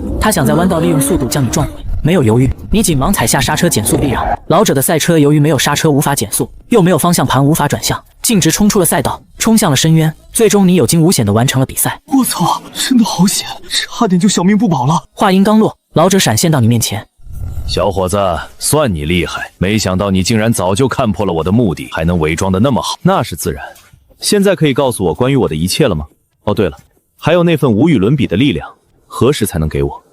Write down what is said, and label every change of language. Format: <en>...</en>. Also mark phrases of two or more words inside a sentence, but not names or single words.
<zh>他想在彎道利用速度將你撞毀。沒有猶豫，你緊忙踩下剎車減速避讓。老者的賽車由於沒有剎車無法減速，又沒有方向盤無法轉向，徑直衝出了賽道，衝向了深淵。最終你有驚無險地完成了比賽。我操，真的好險，差點就小命不保了。話音剛落，老者閃現到你面前。小伙子，算你厲害，没想到你竟然早就看破了我的目的，还能偽裝得那麼好。那是自然。現在可以告訴我關於我的一切了嗎？哦，對了，還有那份无與倫比的力量，何時才能給我？</zh>